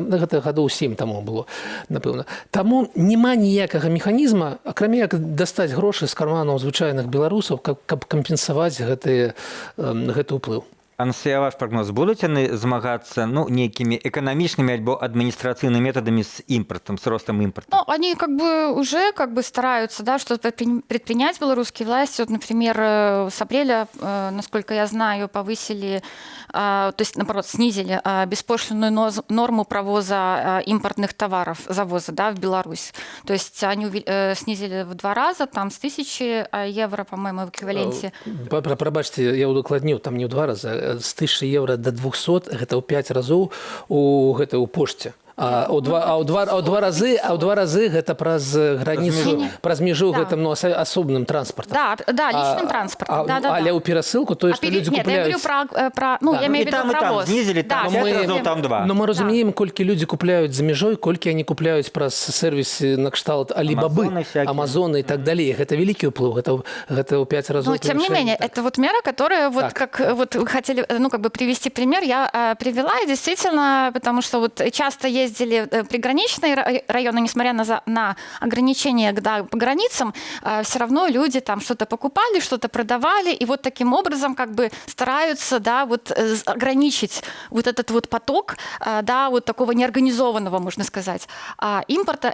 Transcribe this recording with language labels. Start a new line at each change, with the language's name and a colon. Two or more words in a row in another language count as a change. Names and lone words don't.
Belarusian: Гэта гадоў 7 таму было, напэўна. Таму няма ніякага механізма, акрамя як дастаць грошы з карманаў звычайных беларусаў, каб кампенсаваць гэты ўплыў. Анастасія, ваш прогноз, будуць яны змагацца, ну, нейкімі эканамічнымі альбо адміністрацыйнымі методамі з імпортом,
Russian: с ростом импорта? Ну, они уже стараются, да, что-то предпринять белорусские власти. Вот, например, с апреля, насколько я знаю, повысили, то есть, наоборот, снизили беспошлинную норму провоза импортных товаров, завоза, да, в Беларусь. То есть они снизили в 2 раза, там с 1000 евро, по-моему, в эквиваленте.
Belarusian: Прабачце, я удакладніў, там не ў 2 раза, з 1000 евро до 200, гэта ў 5 разоў у пошце. А ў два разы гэта праз граніцу, праз мяжу гэтым, ну, асобным транспартам.
Russian: Да, личным транспортом.
Belarusian: Але ў перасылку тое, што людзі купляюць.
Russian: Нет, я говорю про, ну, я имею в виду там провоз.
Belarusian: знизили, там 5 разоў, там 2. Но мы разумеем, колькі людзі купляюць за мяжой, колькі они купляюць праз сервісы на кшталт Алибабы, Амазоны
Russian: и так далее.
Belarusian: Гэта вялікі ўплыў, гэта ў 5 разоў.
Russian: Но тем не менее, это вот мера, которая вот как вот вы хотели, ну, как бы привести пример, я привела, и действительно, потому что вот часто ездили приграничные районы, несмотря на ограничения, да, по границам, все равно люди там что-то покупали, что-то продавали, и вот таким образом как бы стараются, да, вот ограничить вот этот вот поток, да, вот такого неорганизованного, можно сказать, импорта.